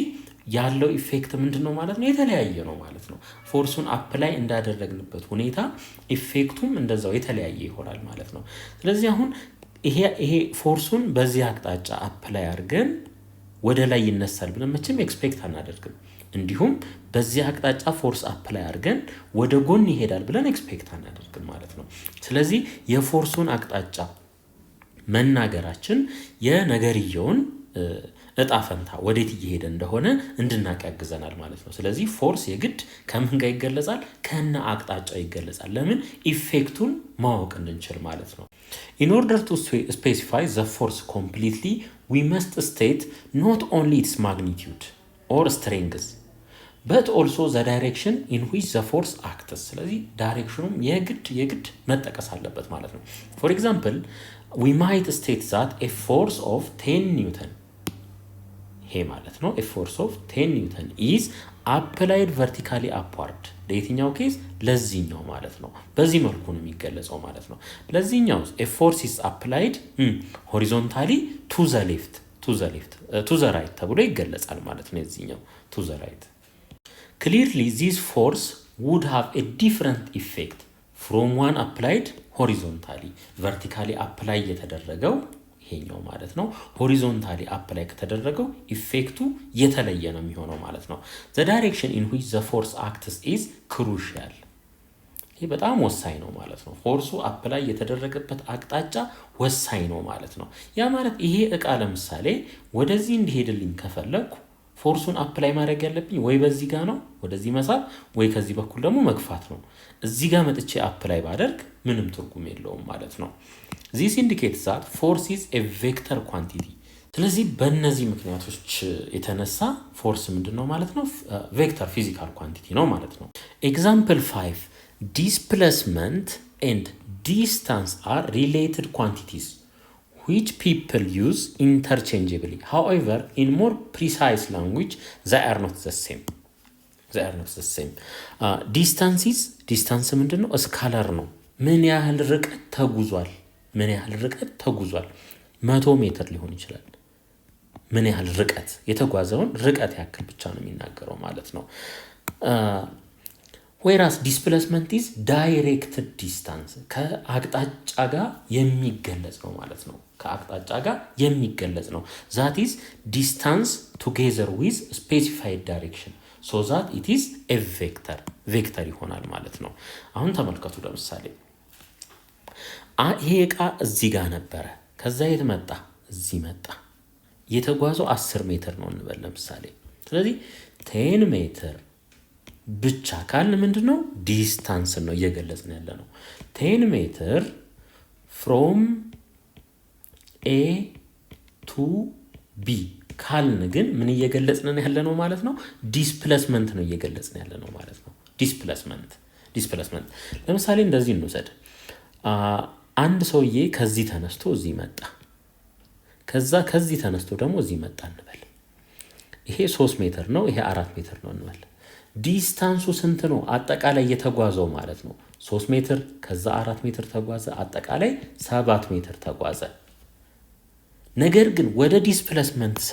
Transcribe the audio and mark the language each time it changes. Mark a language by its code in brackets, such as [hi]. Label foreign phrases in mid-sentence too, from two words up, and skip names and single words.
[am] ያለው ኢፌክት ምንድነው ማለት ነው የተለያየ ነው ማለት ነው ፎርሱን አፕላይ እንዳደረግንበት ሁኔታ ኢፌክቱም እንደዛው የተለያየ ይሆናል ማለት ነው ስለዚህ አሁን ይሄ ፎርሱን በዚህ አቅጣጫ አፕላይ አድርገን ወደ ላይ ይነሳል ብለን መቼም ኤክስፔክት አናደርግም እንዲሁም በዚህ አቅጣጫ [en] force apply [am] አድርገን ወደ ጎን ይሄዳል ብለን ኤክስፔክት አናደርግም ማለት ነው ስለዚህ የፎርሱን አቅጣጫ መናገራችን የነገርየውን እጣ ፈንታ ወዴት እየሄደ እንደሆነ እንድናቅ ያግዘናል ማለት ነው ስለዚህ ፎርስ የግድ ከምን ጋር ይገለጻል ከነ አቅጣጫው ይገለጻል ለምን ኢፌክቱን ማወቅ እንድንችል ማለት ነው [en] in order to specify the force completely we must state not only its magnitude or strength but also the direction in which the force acts [am] ስለዚህ ዳይሬክሽኑም የግድ መጠቀስ አለበት ማለት ነው [en] for example we might state that a force of 10 newton [am] ይሄ ማለት ነው [en] a force of 10 newton is applied vertically upward [am] ለየትኛው ኬስ ለዚህኛው ማለት ነው በዚህ መልኩ ነው የሚገለጸው ማለት ነው ለዚህኛው [en] a force is applied horizontally to the right [am] ተብሎ ይገለጻል ማለት ነው የዚህኛው [en] to the right clearly this force would have a different effect from one applied horizontally vertically apply [am] የተደረገው ይሄኛው ማለት ነው [en] ሆሪዞንታሊ አፕላይ ከተደረገው ኢፌክቱ የተለየ ነው የሚሆነው ማለት ነው the direction in which the force acts is crucial [am] ይሄ በጣም ወሳኝ ነው ማለት ነው ፎርሱ አፕላይ የተደረገበት አቅጣጫ ወሳኝ ነው ማለት ነው ያ ማለት ይሄ እቃ ለምሳሌ ወደዚህ እንዲሄድልኝ ከፈለኩ ፎርሱን አፕላይ ማድረግ ያለብኝ ወይ በዚህ ጋር ነው ወደዚህ መሳብ ወይ ከዚህ በኩል ደግሞ መግፋት ነው እዚህ ጋር መጥቼ አፕላይ ባደርግ ምንም ትርጉም የለውም ማለት ነው [en] this indicates that force is a vector quantity [am] ስለዚህ በእነዚህ ምክንያቶች የተነሳ ፎርስ ምንድነው ማለት ነው [en] vector physical quantity [am] ነው ማለት ነው [en] example 5 displacement and distance are related quantities which people use interchangeably however in more precise language they are not the same distance [am] ምንድነው ስካላር ነው ምን ያህል ርቀት ተጉዟል 100 ሜትር ሊሆን ይችላል ምን ያህል ርቀት የተጓዘውን ርቀት ያክል ብቻ ነው የሚናገረው ማለት ነው [en] whereas displacement is directed distance [am] ከአቅጣጫ ጋር የሚገለጽ ነው ማለት ነው ከአቅጣጫ ጋር የሚገለጽ ነው [en] that is distance together with specified direction so that it is a vector [am] ይሆናል ማለት ነው አሁን ተመልከቱ ለምሳሌ ይሄ እቃ እዚህ ጋር ነበረ ከዛ የት መጣ እዚህ መጣ የተጓዘው 10 ሜትር ነው እንበል ለምሳሌ ስለዚህ 10 ሜትር ብቻ ካልን ምንድነው ዲስታንስ ነው እየገለጽን ያለ ነው 10 ሜትር [en] from A to B [am] ካልን ግን ምን እየገለጽን ያለ ነው ማለት ነው ዲስፕሌስመንት ነው እየገለጽን ያለ ነው ማለት ነው ዲስፕሌስመንት ለምሳሌ እንደዚህ እንውሰድ አንድ ሰውዬ ከዚህ ተነስቶ እዚህ መጣ ከዚህ ተነስቶ ደግሞ እዚህ መጣ እንበል ይሄ 3 ሜትር ነው ይሄ 4 ሜትር ነው እንበል ዲስታንሱ ስንት ነው አጠቃላይ የተጓዘው ማለት ነው 3 ሜትር ከዛ 4 ሜትር ተጓዘ አጠቃላይ 7 ሜትር ተጓዘ ነገር ግን ወደ ዲስፕሌስመንት